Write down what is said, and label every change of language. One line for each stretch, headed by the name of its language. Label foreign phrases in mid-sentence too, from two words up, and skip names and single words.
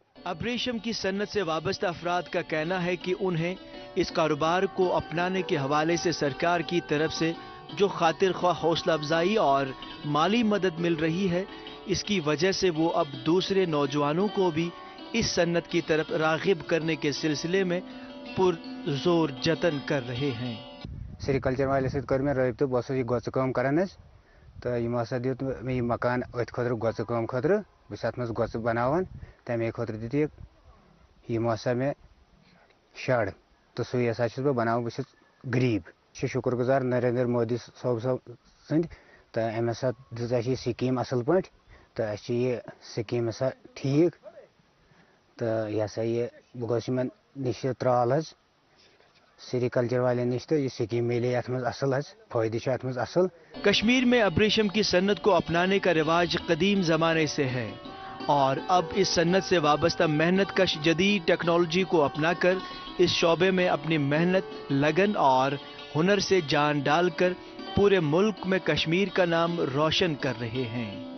Urdu: اب ریشم کی صنعت سے وابستہ افراد کا کہنا ہے کہ انہیں اس کاروبار کو اپنانے کے حوالے سے سرکار کی طرف سے جو خاطر خواہ حوصلہ افزائی اور مالی مدد مل رہی ہے، اس کی وجہ سے وہ اب دوسرے نوجوانوں کو بھی اس صنعت کی طرف راغب کرنے کے سلسلے میں پرزور جتن کر رہے ہیں.
Kashmiri: سیریکلچر والے سۭتۍ کٔر مےٚ رٲبطہٕ، بہٕ اوسُس یہِ گۄژٕ کٲم کران حظ، تہٕ یِمو ہسا دیُت مےٚ یہِ مکان أتھۍ خٲطرٕ گۄژٕ کٲم خٲطرٕ. بہٕ چھُس اَتھ منٛز گۄژٕ بناوان، تَمے خٲطرٕ دِتِکھ یِمو ہسا مےٚ شَڈ، تہٕ سُے ہسا چھُس بہٕ بناوان. بہٕ چھُس غریٖب. چھِ شُکر گُزار نریندر مودی صٲب سٕنٛدۍ، تہٕ أمۍ ہسا دِژ اَسہِ یہِ سِکیٖم اَصٕل پٲٹھۍ، تہٕ اَسہِ چھِ یہِ سِکیٖم ہسا ٹھیٖک. تو یہ ہسا یہ بہ گوس یمن نش ترال حظ سیریکلچر والین نش تو یہ سکیم ملے ات مز اصل حظ فائدہ ات مز اصل.
Urdu: کشمیر میں اب ریشم کی صنعت کو اپنانے کا رواج قدیم زمانے سے ہے اور اب اس صنعت سے وابستہ محنت کش جدید ٹیکنالوجی کو اپنا کر اس شعبے میں اپنی محنت، لگن اور ہنر سے جان ڈال کر پورے ملک میں کشمیر کا نام روشن کر رہے ہیں.